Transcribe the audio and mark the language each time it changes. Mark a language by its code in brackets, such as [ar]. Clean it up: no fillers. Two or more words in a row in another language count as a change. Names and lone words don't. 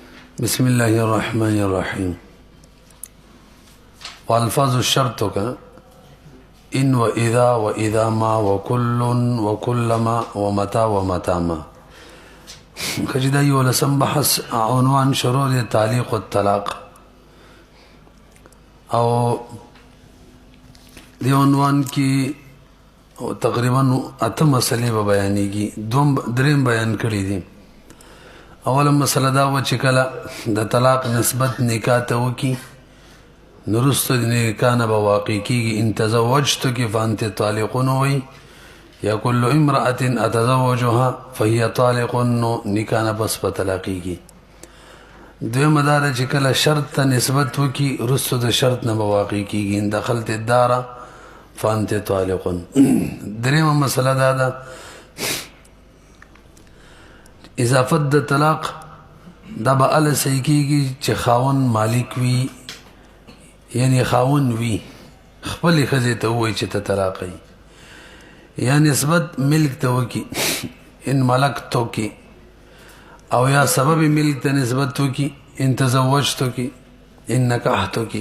[ar] بسم الله الرحمن الرحيم. والفاظ الشرط کا ان و اذا و اذا ما و كل و كلما و متى و متى ما. [ps] خجدا یو لسم بحث عنوان شروط تعلیق الطلاق او دی عنوان کی تقریبا اته مسلې به بیانېږي. دریم بیان کړی دي. اوله مسله دا و چې کله د طلاق نسبت نکاح ته وکړي نو وروسته د نکاح نه به واقع کېږي. [ar] ان تزوجتک فانت طالق [ps] وایي یا [ar] کل امرأة اتزوجها فهي طالق، [ps] نو نکاح نه پس په طلاقېږي. دویمه دا ده چې کله شرط ته نسبت وکړي وروسته د شرط نه به واقع کېږي. [ar] ان دخلت الدار فانت طالق. [ps] دریمه مسله دا ده اضافت د طلاق دا به ال صحیح کېږي چې خاون مالک وي، یعنی خاون وي خپلې ښځې ته ووایي چې ته طلاق یې، یا نسبت ملک ته وکړي [ar] ان ملکتو [ps] کې، او یا سبب ملک ته نسبت وکړي [ar] ان تزوجتو [ps] کې [ar] ان نکاحتو [ps] کې.